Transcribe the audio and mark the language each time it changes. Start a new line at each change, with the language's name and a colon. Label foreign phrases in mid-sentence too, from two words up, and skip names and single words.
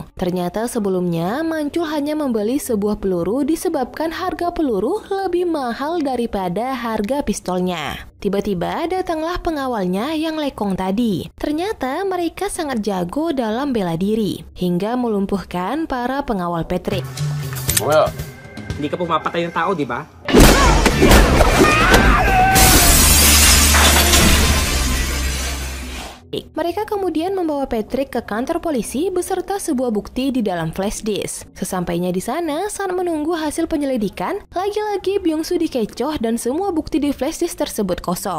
Indonesian: Ternyata sebelumnya Mancul hanya membeli sebuah peluru disebabkan harga peluru lebih mahal daripada harga pistolnya. Tiba-tiba datanglah pengawalnya yang lekong tadi. Ternyata mereka sangat jago dalam bela diri, hingga melumpuhkan para pengawal Patrick.
Korean: 뭐야?
Filipino: Hindi ka pumapatay ng tao, di ba?
Indonesian: Mereka kemudian membawa Patrick ke kantor polisi beserta sebuah bukti di dalam flash disk. Sesampainya di sana, saat menunggu hasil penyelidikan, lagi-lagi Byung-su dikecoh dan semua bukti di flash disk tersebut kosong.